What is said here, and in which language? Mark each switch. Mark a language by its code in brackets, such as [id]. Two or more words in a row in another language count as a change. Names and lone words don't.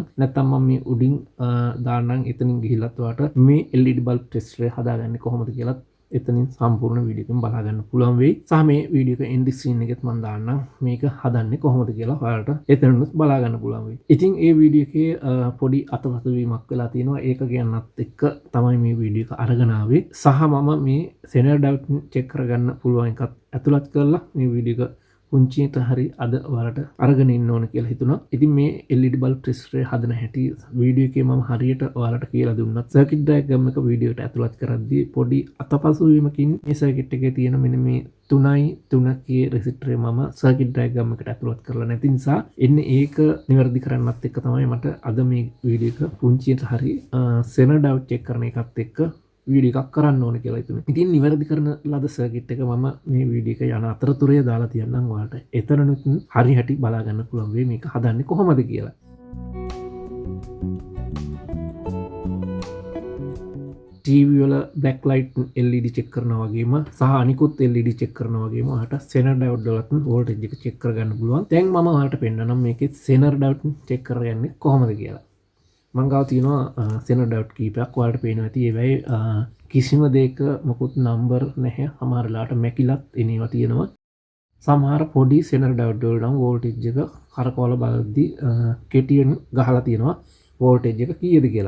[si] නැත්නම් මම මේ උඩින් දාන්නම් එතනින් ගිහිල්ලත් ඔයාලට මේ [en] LED bulb tester [si] එක හදාගන්නේ කොහොමද කියලා එතනින් සම්පූර්ණ වීඩියෝ එකෙන් බලා ගන්න පුළුවන් වෙයි. සහ මේ වීඩියෝ එක [en] end screen [si] එකෙත් මම දාන්නම් මේක හදන්නේ කොහොමද කියලා ඔයාලට එතනනුත් බලා ගන්න පුළුවන් වෙයි. ඉතින් ඒ වීඩියෝ එකේ පොඩි අතපසු වීමක් වෙලා තියෙනවා. ඒක කියන්නත් එක්ක තමයි මේ වීඩියෝ එක අරගෙන ආවේ. සහ මම මේ [en] Zener diode check [si] කරගන්න පුළුවන් එකත් ඇතුළත් කරලා මේ වීඩියෝ එක පුංචියට හරි අද ඔයාලට අරගෙන ඉන්න ඕන කියලා හිතුණා. ඉතින් මේ [en] LED bulb tester [si] හදන හැටි වීඩියෝ එකේ මම හරියට ඔයාලට කියලා දුන්නත් [en] circuit diagram [si] එක වීඩියෝ එකට ඇතුළත් කරද්දී පොඩි අතපසු වීමකින් මේ circuit එකේ තියෙන මෙන්න මේ 3.3 කේ resistor මම [en] circuit diagram [si] එකට ඇතුළත් කරලා නැති නිසා එන්නේ ඒක නිවැරදි කරන්නත් එක්ක තමයි මට අද මේ වීඩියෝ එක පුංචියට හරි [en] Zener diode check [si] කරන එකත් එක්ක වීඩියෝ එකක් කරන්න ඕන කියලා හිතුණා. ඉතින් නිවැරදි කරන ලද සර්කිට් එක මම මේ වීඩියෝ එක යන අතරතුරේ දාලා තියන්නම් ඔයාලට. එතනනුත් හරි හැටි බලා ගන්න පුළුවන් වෙයි මේක හදන්නේ කොහොමද කියලා. ටීවී වල [en] backlight LED check [si] කරනවා වගේම සහ අනිකුත් [en] LED check [si] කරනවා වගේම ඔයාලට [en] Zener diode [si] වලත් voltage එක check කරගන්න පුළුවන්. දැන් මම ඔයාලට පෙන්නන්නම් මේකේ [en] Zener diode check [si] කරගන්නේ කොහොමද කියලා. මං ගාව තියෙනවා [en] Zener diode [si] කීපයක් ඔයාලට පේනවා ඇති. ඒවයි කිසිම දෙයක මොකුත් නම්බර් නැහැ. සමහර වෙලාවට මැකිලත් එනවා තියෙනවා. සමහර පොඩි [en] Zener diode [si] වල නම් voltage එක කරකවල බලද්දී කෙටියෙන් ගහලා තියෙනවා voltage එක කීයද කියලා.